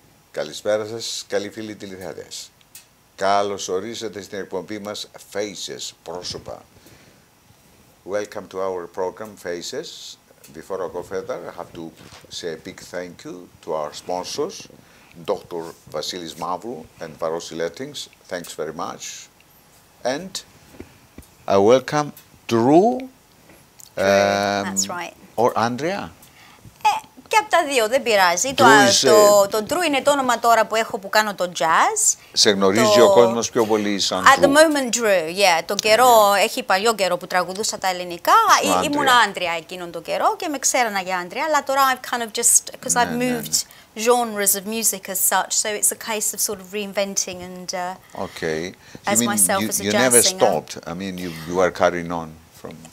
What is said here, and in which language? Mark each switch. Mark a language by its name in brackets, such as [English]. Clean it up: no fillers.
[Greek] Καλησπέρα σας, καλοί φίλοι τηλεθεατές. Καλώς ορίσατε στην εκπομπή μας Faces, πρόσωπα. [English] Welcome to our program Faces. Before I go further, I have to say a big thank you to our sponsors, Dr. Vasilis Mavru and Varosi Lettings. Thanks very much. And I welcome Drew. That's right. Or Andrea. [Greek] Και από τα δύο, δεν πειράζει. Το Drew είναι το όνομα τώρα που έχω που κάνω το jazz. Σε γνωρίζει ο κόσμος πιο πολύ σαν [English] At the moment Drew, yeah. [Greek] Το καιρό, έχει παλιό καιρό που τραγουδούσα τα ελληνικά. Ήμουν Άντρια εκείνον τον καιρό και με ξέρανα για Άντρια. Αλλά τώρα [English] I've kind of just, because I've moved genres of music as such, so it's a case of sort of reinventing and as myself as a jazz singer. You never stopped. I mean, you are carrying on from.